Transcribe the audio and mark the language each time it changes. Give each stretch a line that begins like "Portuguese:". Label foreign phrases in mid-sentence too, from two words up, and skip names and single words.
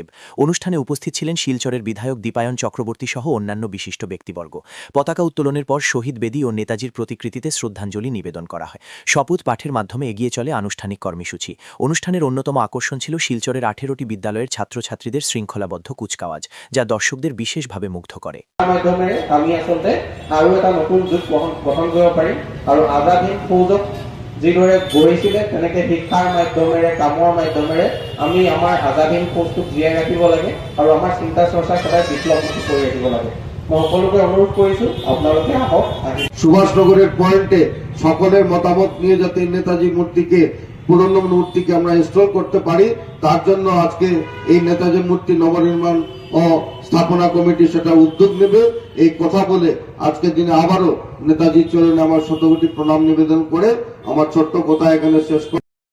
Bangla: অনুষ্ঠানে উপস্থিত ছিলেন শিলচরের বিধায়ক দীপায়ন চক্রবর্তী সহ অন্যান্য বিশিষ্ট ব্যক্তিবর্গ। পতাকা উত্তোলনের পর শহীদ বেদি ও নেতাজির প্রতিকৃতিতে শ্রদ্ধাঞ্জলি নিবেদন করা হয়। শপথ পাঠের মাধ্যমে এগিয়ে চলে আনুষ্ঠানিক কর্মসূচি। অনুষ্ঠানের অন্যতম আকর্ষণ ছিল শিলচরের ১৮টি বিদ্যালয়ের ছাত্রছাত্রীদের শৃঙ্খলাবদ্ধ কুচকাওয়াজ, যা দর্শকদের বিশেষভাবে মুগ্ধ করে।
Assamese: মাধ্যমেৰে আমি আসলে আৰু এটা নতুন যুগ গঠন কৰিব পাৰিম আৰু আজাদ হিন্দ ফৌজক যিদৰে গঢ়িছিলে তেনেকৈ শিক্ষাৰ মাধ্যমেৰে কামৰ মাধ্যমেৰে আমি আমাৰ আজাদ হিন্দ ফৌজটোক জীয়াই ৰাখিব লাগে আৰু আমাৰ চিন্তা চৰ্চা সদায় বিপ্লৱমুখী কৰি ৰাখিব লাগে। মই সকলোকে অনুৰোধ কৰিছো আপোনালোকে আহক।
Bangla: সুভাষনগরের পয়েন্টে সকলের মতামত নিয়ে যাতে নেতাজি পুরনো মূর্তিকে আমরা ইনস্টল করতে পারি, তার জন্য আজকে এই নেতাজি মূর্তি নবনির্মাণ ও স্থাপনা কমিটি সেটা উদ্যোগ নেবে। এই কথা বলে আজকের দিনে আবারও নেতাজির চরণে আমার শতকোটি প্রণাম নিবেদন করে আমার ছোট্ট কথা এখানে শেষ